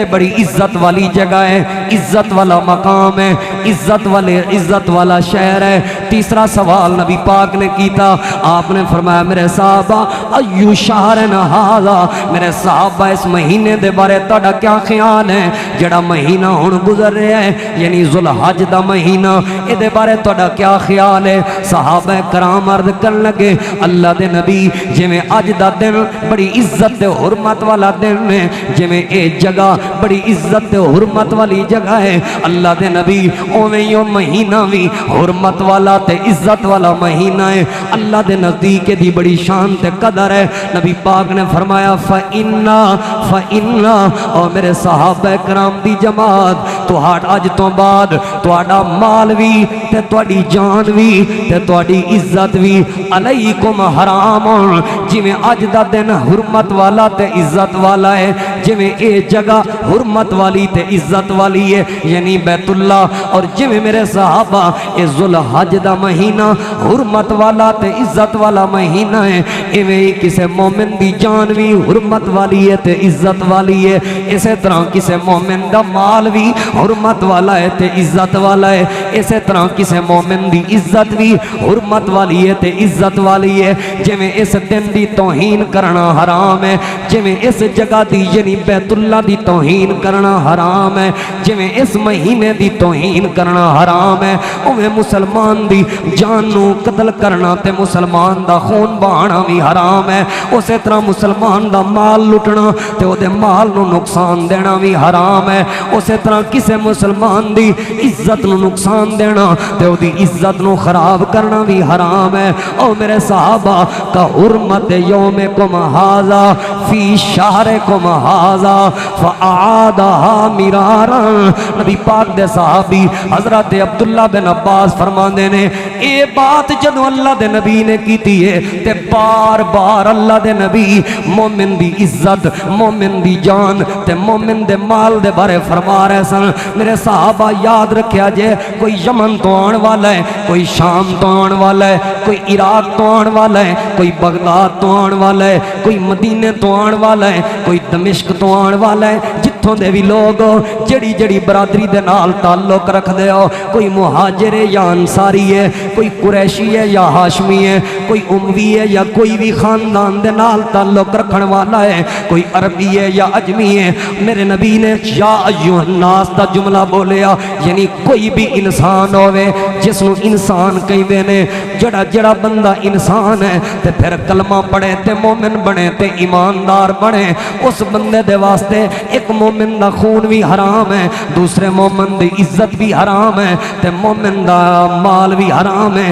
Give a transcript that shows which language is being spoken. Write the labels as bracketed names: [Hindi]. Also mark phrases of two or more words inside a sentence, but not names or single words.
[Punjabi] بڑی عزت والی جگہ ہے عزت والا مقام ہے عزت والا شہر ہے تیسرا سوال نبی پاک نے کیتا آپ نے فرمایا میرے صحابہ [Arabic] ایو شہر ھذا [Punjabi] میرے صحابہ اس مہینے دے بارے تہاڈا کیا خیال ہے جڑا مہینہ ہن گزر رہا ہے یعنی ذوالحج دا مہینہ اے دے بارے تہاڈا کیا خیال ہے صحابہ کرام عرض کرن لگے اللہ دے نبی جویں اج دا دن بڑی عزت تے حرمت والا دن ہے جویں اے جگہ بڑی عزت تے حرمت والی جگہ ہے اللہ دے نبی اوویں یو مہینہ بھی حرمت والا تے عزت والا مہینہ ہے اللہ دے نزدیک دی بڑی شان تے قدر ہے نبی پاک نے فرمایا فَإِنَّا او میرے صحابہ کرام دی جماعت اج تو بعد تہاڈا مال بھی تے تہاڈی جان بھی تے تہاڈی عزت بھی [Arabic] علیکم حرام [Punjabi] جویں اج دا دن حرمت والا تے عزت والا ہے جویں اے جگہ حرمت والی تے عزت والی ہے یعنی بیت اللہ اور جویں میرے صحابہ اے ذوالحج دا مہینہ حرمت والا تے عزت والا مہینہ ہے ایویں کسے مومن دی جان بھی حرمت والی ہے تے عزت والی ہے اسی طرح کسے مومن دا مال بھی حرمت والا ہے تے عزت والا ہے اسی طرح کسے مومن دی عزت بھی حرمت والی ہے تے عزت والی ہے جویں اس دن دی توہین کرنا حرام ہے جویں اس جگہ دی یعنی بیت اللہ دی توہین کرنا حرام ہے جویں اس مہینے دی توہین کرنا حرام ہے اویں مسلمان دی جان نو قتل کرنا تے مسلمان دا خون بہانا بھی حرام ہے اسی طرح مسلمان دا مال لٹنا تے او دے مال نو نقصان دینا بھی حرام ہے اسی طرح کسے مسلمان دی عزت نو نقصان دینا تے او دی عزت نو خراب کرنا بھی حرام ہے او میرے صحابہ [Arabic] کا حرمت یومکم ھذا فی شہرکم ھذا فاعادها مرارا [Punjabi] نبی پاک دے صحابی حضرت عبداللہ بن عباس فرماندے نے اے بات جدو اللہ دے نبی نے کیتی ہے تے بار بار اللہ دے نبی مومن دی عزت مومن دی جان تے مومن دے مال دے بارے فرما رہے سن میرے صحابہ یاد رکھیا جے کوئی یمن تو آن والا ہے کوئی شام تو آن والا ہے کوئی عراق تو آن والا ہے کوئی بغداد تو آن والا ہے کوئی مدینے تو آن والا ہے کوئی دمشق تو آن والا ہے جتوں جتھوں دے بھی لوگ جڑی جڑی برادری دے نال تعلق رکھ دے ہو، کوئی مہاجر ہے یا انصاری ہے، کوئی قریشی ہے یا ہاشمی ہے، کوئی اموی ہے یا کوئی بھی خاندان دے نال تعلق رکھن والا ہے، کوئی عربی ہے یا اجمی ہے، میرے نبی نے [Arabic] یا ایھا الناس [Punjabi] دا جملہ بولیا، یعنی کوئی بھی انسان ہوئے جس نو انسان کہندے نے، جڑا جڑا بندہ انسان ہے تے پھر کلمہ پڑھے تے مومن بنے تے ایماندار بنے، اس بندے دے واسطے ایک مومن دا خون بھی حرام ہے، دوسرے مومن دی عزت بھی حرام ہے تے مومن دا مال بھی حرام ہے۔